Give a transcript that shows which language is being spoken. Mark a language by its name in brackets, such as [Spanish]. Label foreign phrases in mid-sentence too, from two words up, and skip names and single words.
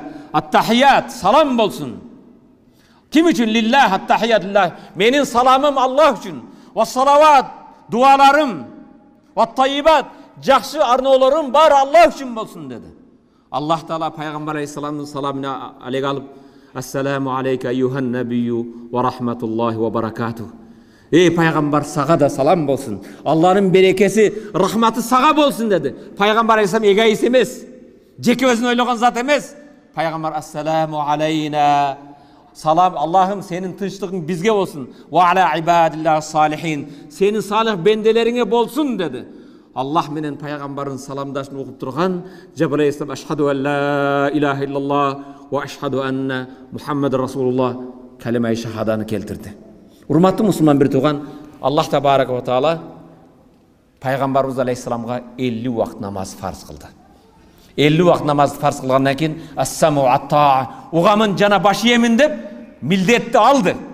[Kyrgyz] Аттахият салам болсун. Ким үчүн? [Arabic] لله، التحيات لله. [Kyrgyz] Менин саламым Аллах үчүн. Вассалават, дуаларым, ваттайибат, жакшы арноолорум бар Аллах үчүн болсун деди. Аллах Таала пайгамбар алейхиссаламдын саламын алег алып, [Arabic] السلام عليك أيها النبي ورحمة الله وبركاته. [Kyrgyz] Пайгамбар, сага да салам болсун. Аллахтын берекеси, рахматы сага болсун деди. Пайгамбар алейхиссалам эгоист эмес, жеке өзүн ойлогон зат эмес. Пайгамбар [Arabic] السلام علينا. [Kyrgyz] Салам, Аллахым, сенин тынчтыгың бизге болсун. [Arabic] وعلى عباد الله الصالحين. [Kyrgyz] Сенин салих бенделериңе болсун деди. Аллах менен пайгамбардын саламдашын окуп турган Жабраил алейхиссалам [Arabic] أشهد أن لا إله إلا الله وأشهد أن محمدا رسول الله [Kyrgyz] калимаи шахаданы келтирди. Урматтуу мусулман бир тууган, Аллах [Arabic] تبارك وتعالى [Kyrgyz] пайгамбарыбыз алейхиссаламга 50 убакыт намаз фарз кылды. 50 убакыт намаз фарз кылгандан кийин [Arabic] السمع والطاعة, [Kyrgyz] угамын жана баш ийемин деп милдетти алды.